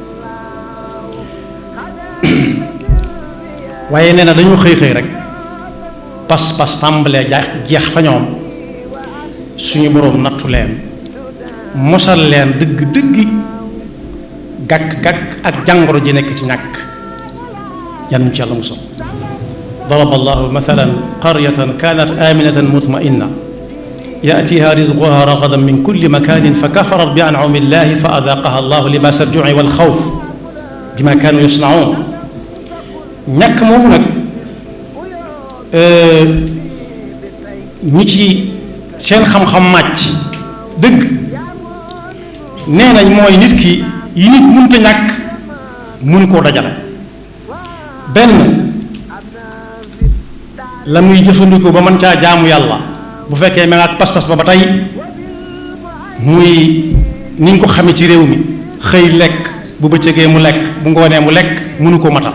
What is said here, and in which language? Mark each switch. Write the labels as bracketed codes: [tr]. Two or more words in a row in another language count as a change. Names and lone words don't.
[wo] waaye nee na dañu xëy rek pas-pas tàmbalee jeex fa ñoom. suñu boroom nattu leen, mosal leen dëgg gàkk-gàkk ak jàngoro ji nekk ci ñàkk. yan ci yàlla musal. [ar] ضرب الله مثلا قرية كانت آمنة مطمئنة يأتيها رزقها رغدا من كل مكان فكفرت بأنعم الله فأذاقها الله لباس الجوع والخوف بما كانوا يصنعون. [wo] ñàkk moomu nag ñi ci seen xam-xam màcc dëgg nee nañ mooy nit ki yi nit mënta ñàkk mënu koo dajale. benn, la muy jëfandikoo ba mën caa jaamu yàlla bu fekkee ma nga ak pas-pas ba tey muy niñ ko xamee ci réew mi, xëy lekk bu bëccëgee mu lekk bu ngoonee mu lekk, mënu ko matal.